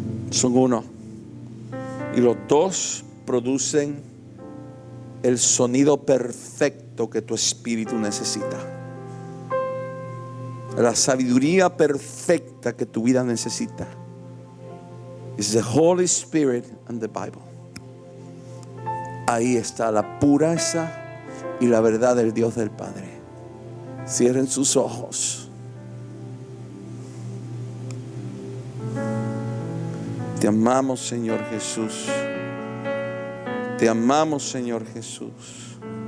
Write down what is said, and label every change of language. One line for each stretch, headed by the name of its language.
Spanish: Son uno. Y los dos producen el sonido perfecto que tu espíritu necesita. La sabiduría perfecta que tu vida necesita.
English: It's the Holy Spirit and the Bible.
Spanish: Ahí está la pureza y la verdad del Dios del Padre. Cierren sus ojos. Te amamos, Señor Jesús. Te amamos, Señor Jesús.